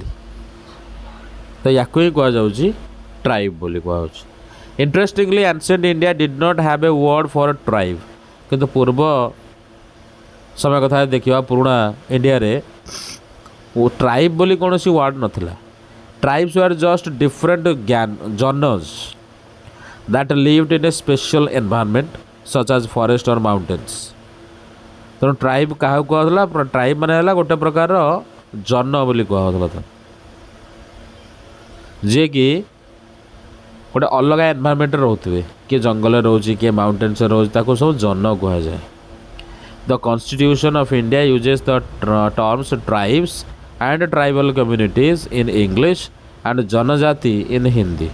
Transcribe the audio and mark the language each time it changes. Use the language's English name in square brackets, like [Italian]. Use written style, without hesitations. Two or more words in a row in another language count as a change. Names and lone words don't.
[Odia] ତ ୟାକୁ ହିଁ କୁହାଯାଉଛି ଟ୍ରାଇବ୍ ବୋଲି କୁହାଯାଉଛି। [English] Interestingly ancient India did not have a word for tribe, [Odia] କିନ୍ତୁ ପୂର୍ବ ସମୟ କଥା ଦେଖିବା ପୁରୁଣା ଇଣ୍ଡିଆରେ ଟ୍ରାଇବ୍ ବୋଲି କୌଣସି ୱାର୍ଡ଼ ନଥିଲା। [English] Tribes were just different janas that lived in a special environment such as forest or mountains। [Odia] ତେଣୁ ଟ୍ରାଇବ୍ କାହାକୁ କୁହାହେଉଥିଲା? ଟ୍ରାଇବ୍ ମାନେ ହେଲା ଗୋଟେ ପ୍ରକାର ଜନ ବୋଲି କୁହାହେଉଥିଲା, ଯିଏକି ଗୋଟେ ଅଲଗା ଏନ୍ଭାରମେଣ୍ଟରେ ରହୁଥିବେ, କିଏ ଜଙ୍ଗଲରେ ରହୁଛି, କିଏ ମାଉଣ୍ଟେନ୍ସରେ ରହୁଛି, ତାକୁ ସବୁ ଜନ କୁହାଯାଏ। [English] The Constitution of India uses the terms tribes and tribal communities in English and janjati in Hindi.